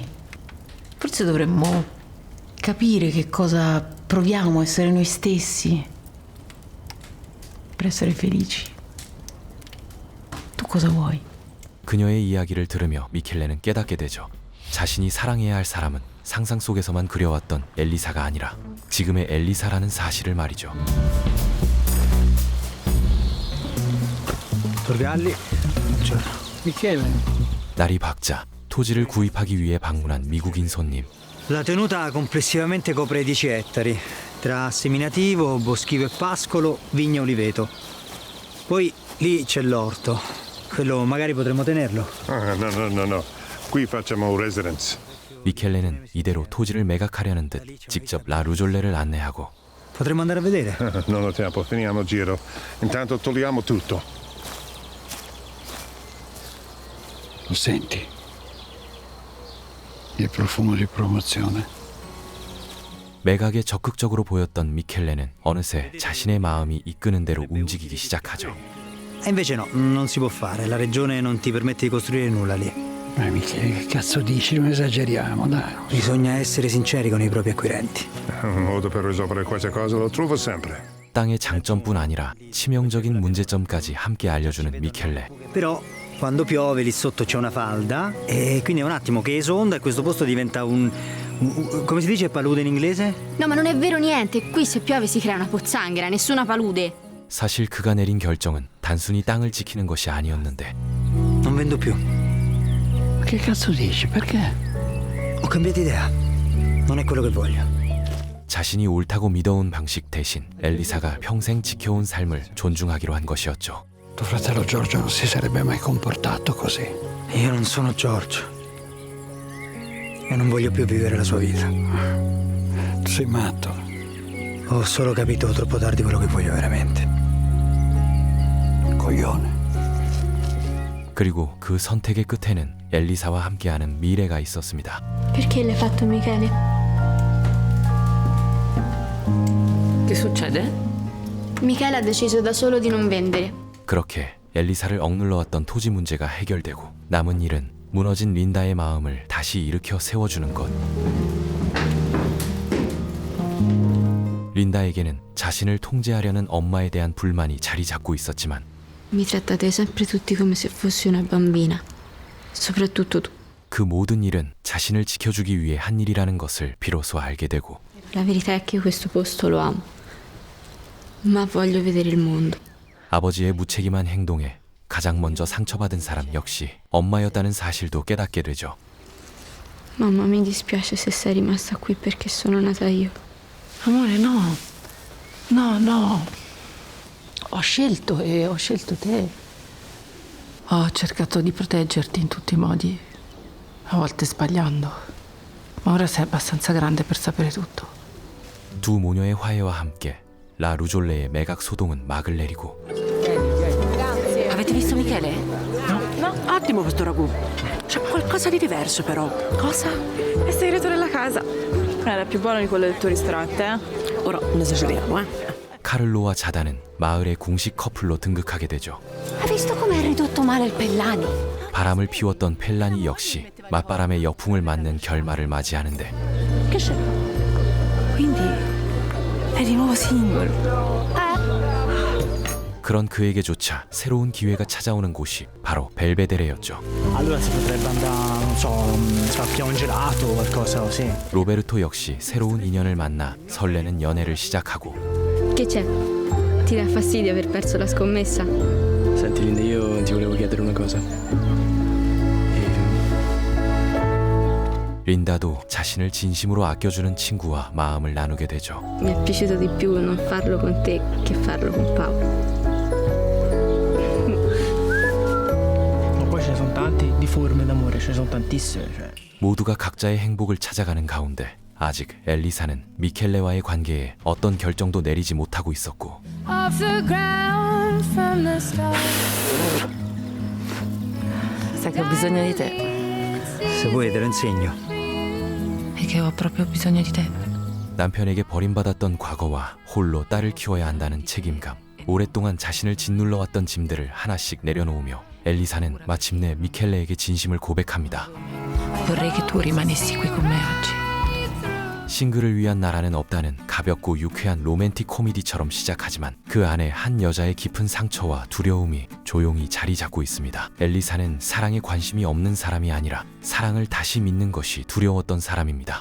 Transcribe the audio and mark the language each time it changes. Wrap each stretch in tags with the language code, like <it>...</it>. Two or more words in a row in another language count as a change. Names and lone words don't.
<it>Forse dovremmo capire che cosa proviamo a essere noi stessi per essere felici. Tu cosa vuoi?</it> <ko>그녀의 이야기를 들으며 미켈레는 깨닫게 되죠. 자신이 사랑해야 할 사람은 상상 속에서만 그려왔던 엘리사가 아니라 지금의 엘리사라는 사실을 말이죠.</ko> <it>Torgalli. Buongiorno. Michele.</it> <ko>날이 밝자 토지를 구입하기 위해 방문한 미국인 손님.</ko> <it>La tenuta complessivamente copre 10 ettari, tra seminativo, boschivo e pascolo, vigna e oliveto. Poi lì c'è l'orto. Quello magari potremmo tenerlo. No. Qui facciamo residence.</it> <ko>미켈레는 이대로 토지를 매각하려는 듯 직접 라 루졸레를 안내하고</ko> <it>Potremmo andare a vedere? Non ho tempo, finiamo il giro. Intanto togliamo tutto. Lo senti? Il profumo di promozione.</it> <ko>매각에 적극적으로 보였던 미켈레는 어느새 자신의 마음이 이끄는 대로 움직이기 시작하죠.</ko> <it>E invece no, non si può fare. La regione non ti permette di costruire nulla lì. Michele, che cazzo dici? Non esageriamo, dai. Bisogna essere sinceri con i propri acquirenti. Un modo per risolvere questa cosa lo trovo sempre.</it> <ko>땅의 장점뿐 아니라 치명적인 문제점까지 함께 알려주는 미켈레.</ko> <it>Però quando piove lì sotto c'è una falda e quindi è un attimo che esonda e questo posto diventa un come si dice palude in inglese? No, ma non è vero niente. Qui se piove si crea una pozzanghera, nessuna palude.</it> <ko>사실 그가 내린 결정은 단순히 땅을 지키는 것이 아니었는데.</ko> <it>Non vendo più. Ma che cazzo dici? Perché? Ho cambiato idea. Non è quello che voglio.</it> <ko>자신이 옳다고 믿어온 방식 대신 엘리사가 평생 지켜온 삶을 존중하기로 한 것이었죠.</ko> <it>Tuo fratello Giorgio non si sarebbe mai comportato così. Io non sono Giorgio. E non voglio più vivere la sua vita. Tu sei matto. Ho solo capito troppo tardi quello che voglio veramente. Coglione.</it> <ko>그리고 그 선택의 끝에는 엘리사와 함께하는 미래가 있었습니다.</ko> <it>Perché l'hai fatto, Michele? Che succede? Michele ha deciso da solo di non vendere.</it> <ko>그렇게 엘리사를 억눌러왔던 토지 문제가 해결되고 남은 일은 무너진 린다의 마음을 다시 일으켜 세워주는 것. 린다에게는 자신을 통제하려는 엄마에 대한 불만이 자리 잡고 있었지만</ko> <it>Mi trattate sempre tutti come se fossi una bambina. Soprattutto tu.</it> <ko>그 모든 일은 자신을 지켜주기 위해 한 일이라는 것을 비로소 알게 되고</ko> <it>La verità è che questo posto lo amo. Ma voglio vedere il mondo.</it> <ko>아버지의 무책임한 행동에 가장 먼저 상처받은 사람 역시 엄마였다는 사실도 깨닫게 되죠.</ko> <it>Mamma, mi dispiace se sei rimasta qui perché sono nata io. Amore, no. No, no. Ho scelto te. Ho cercato di proteggerti in tutti i modi, a volte sbagliando. Ma ora sei abbastanza grande per sapere tutto.</it> <ko>두 모녀의 화해와 함께 라 루졸레의 매각 소동은 막을 내리고</ko> <it>Avete visto Michele? No, attimo questo ragù. C'è qualcosa di diverso però. Cosa? È il segreto della casa. Era più buono di quello del tuo ristorante, eh? Ora non esageriamo,</it> <ko>카를로와 자다는 마을의 궁식 커플로 등극하게 되죠.</ko> <it>Hai visto com'è ridotto male il Pellani?</it> <ko>바람을 피웠던 펠라니 역시 맞바람의 역풍을 맞는 결말을 맞이하는데</ko> <it>Che c'è? Quindi è di nuovo single.</it> <ko>그런 그에게조차 새로운 기회가 찾아오는 곳이 바로 벨베데레였죠.</ko> <it>Allora si potrebbe andare, non so, facciamo un gelato o qualcosa così.</it> <ko>로베르토 역시 새로운 인연을 만나 설레는 연애를 시작하고</ko> <it>Che c'è? Ti dà fastidio aver perso la scommessa? Senti Linda, io ti volevo chiedere una cosa.</it> <ko>린다도 자신을 진심으로 아껴주는 친구와 마음을 나누게 되죠.</ko> <it>Mi è piaciuto di più non farlo con te che farlo con Paolo. Ma poi ce ne sono tanti di forme d'amore, ce ne sono tantissime. Cioè.</it> <ko>모두가 각자의 행복을 찾아가는 가운데 아직 엘리사는 미켈레와의 관계에 어떤 결정도 내리지 못하고 있었고</ko> <it>Sai che ho bisogno di te. Se vuoi te lo insegno. E che ho proprio bisogno di te.</it> <ko>남편에게 버림받았던 과거와 홀로 딸을 키워야 한다는 책임감, 오랫동안 자신을 짓눌러왔던 짐들을 하나씩 내려놓으며 엘리사는 마침내 미켈레에게 진심을 고백합니다.</ko> <it>Vorrei che tu rimanessi qui con me oggi.</it> <ko>싱글을 위한 나라는 없다는 가볍고 유쾌한 로맨틱 코미디처럼 시작하지만 그 안에 한 여자의 깊은 상처와 두려움이 조용히 자리 잡고 있습니다. 엘리사는 사랑에 관심이 없는 사람이 아니라 사랑을 다시 믿는 것이 두려웠던 사람입니다.</ko>